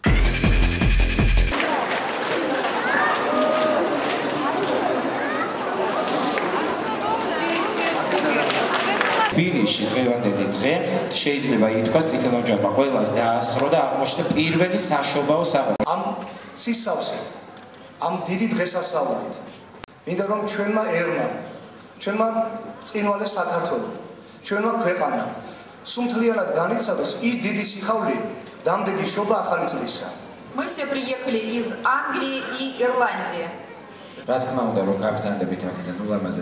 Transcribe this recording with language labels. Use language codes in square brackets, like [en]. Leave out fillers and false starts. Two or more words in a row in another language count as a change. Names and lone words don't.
[ka] თბილისში დღევანდელი დღე შეიძლება ითქვას წითელოჯარმა ყველას დაასწრო და აღმოჩნდა პირველი საშობაო საღამო. ამ სისავსით, ამ დიდი დღესასწაულით, მინდა რომ ჩვენმა ერმა, ჩვენმა ბრწყინვალე საქართველო, ჩვენმა ქვეყანამ სუმთლიანად განიცადოს ის დიდი სიხაული, დამდეგი შობა ახალი წლისა. [ru] Мы все приехали из Англии и Ирландии. [ka] რა თქმა უნდა რომ გაბრძანდებით აქედან ულამაზეს